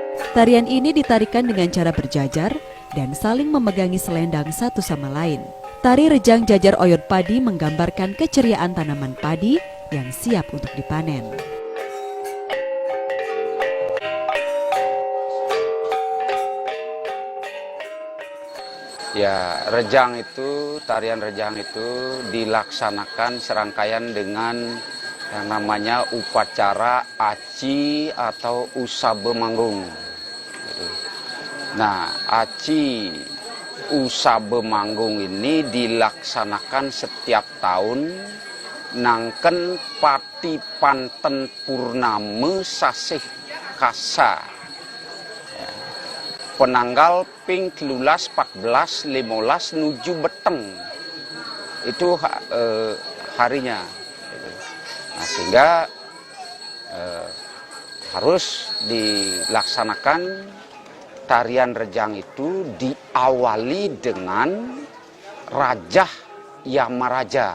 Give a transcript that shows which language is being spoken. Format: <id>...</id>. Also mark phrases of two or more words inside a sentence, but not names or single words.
<id>Tarian ini ditarikan dengan cara berjajar dan saling memegangi selendang satu sama lain. Tari rejang jajar oyod padi menggambarkan keceriaan tanaman padi yang siap untuk dipanen. Ya, tarian rejang itu dilaksanakan serangkaian dengan yang namanya upacara aci atau usabe manggung. Nah, aci usabe manggung ini dilaksanakan setiap tahun</id> <ban>nangken pati panten</ban> <id>purname sasih kasa.</id> <ban>Penanggal ping 13, 14, 15 nuju beteng.</ban> <id>Itu harinya. Nah, sehingga harus dilaksanakan tarian rejang itu diawali dengan Rajah Yamaraja.</id>